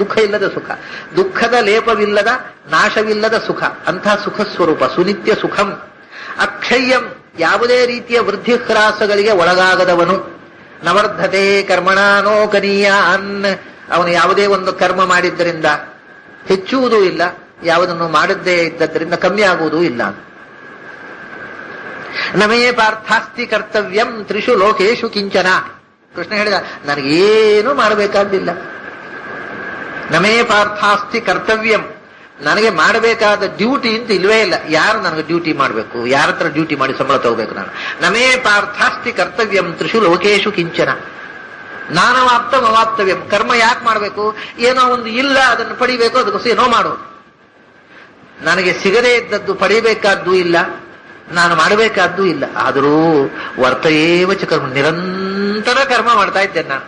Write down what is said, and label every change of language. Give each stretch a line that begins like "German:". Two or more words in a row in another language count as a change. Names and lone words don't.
Kannada: ದುಃಖ ಇಲ್ಲದ ಸುಖ, ದುಃಖದ ಲೇಪವಿಲ್ಲದ ನಾಶವಿಲ್ಲದ ಸುಖ, ಅಂಥ ಸುಖ ಸ್ವರೂಪ
Sanskrit: ಸುನಿತ್ಯ ಸುಖಂ.
Kannada: ಅಕ್ಷಯ್ಯಂ, ಯಾವುದೇ ರೀತಿಯ ವೃದ್ಧಿ ಹ್ರಾಸಗಳಿಗೆ ಒಳಗಾಗದವನು.
Sanskrit: ನವರ್ಧತೆ ಕರ್ಮಣಾನೋಕನೀಯ ಅನ್,
Kannada: ಅವನು ಯಾವುದೇ ಒಂದು ಕರ್ಮ ಮಾಡಿದ್ದರಿಂದ ಹೆಚ್ಚುವುದೂ ಇಲ್ಲ, ಯಾವುದನ್ನು ಮಾಡದೇ ಇದ್ದದ್ದರಿಂದ ಕಮ್ಮಿ ಆಗುವುದೂ ಇಲ್ಲ.
Sanskrit: ನಮೇ ಪಾರ್ಥಾಸ್ತಿ ಕರ್ತವ್ಯಂ ತ್ರಿಷು ಲೋಕೇಶು ಕಿಂಚನ.
Kannada: ಕೃಷ್ಣ ಹೇಳಿದ, ನನಗೇನು ಮಾಡಬೇಕಾದ್ದಿಲ್ಲ.
Sanskrit: ನಮೇ ಪಾರ್ಥಾಸ್ತಿ ಕರ್ತವ್ಯಂ,
Kannada: ನನಗೆ ಮಾಡಬೇಕಾದ ಡ್ಯೂಟಿ ಅಂತ ಇಲ್ವೇ ಇಲ್ಲ. ಯಾರು ನನಗೆ ಡ್ಯೂಟಿ ಮಾಡಬೇಕು? ಯಾರ ಹತ್ರ ಡ್ಯೂಟಿ ಮಾಡಿ ಸಂಬಳ ತಗೋಬೇಕು ನಾನು?
Sanskrit: ನಮೇ ಪಾರ್ಥಾಸ್ತಿ ಕರ್ತವ್ಯಂ ತ್ರಿಷು ಲೋಕೇಶು ಕಿಂಚನ ನಾನವಾಪ್ತಂ ಅವಾಪ್ತವ್ಯಂ.
Kannada: ಕರ್ಮ ಯಾಕೆ ಮಾಡಬೇಕು? ಏನೋ ಒಂದು ಇಲ್ಲ, ಅದನ್ನು ಪಡಿಬೇಕು, ಅದಕ್ಕೋಸ್ಕರ ಏನೋ ಮಾಡೋದು. ನನಗೆ ಸಿಗದೇ ಇದ್ದದ್ದು ಪಡಿಬೇಕಾದ್ದೂ ಇಲ್ಲ, ನಾನು ಮಾಡಬೇಕಾದ್ದೂ ಇಲ್ಲ. ಆದರೂ
Sanskrit: ವರ್ತಯೇವ ಚ ಕರ್ಮ,
Kannada: ನಿರಂತರ ಕರ್ಮ ಮಾಡ್ತಾ ಇದ್ದೇನೆ ನಾನು.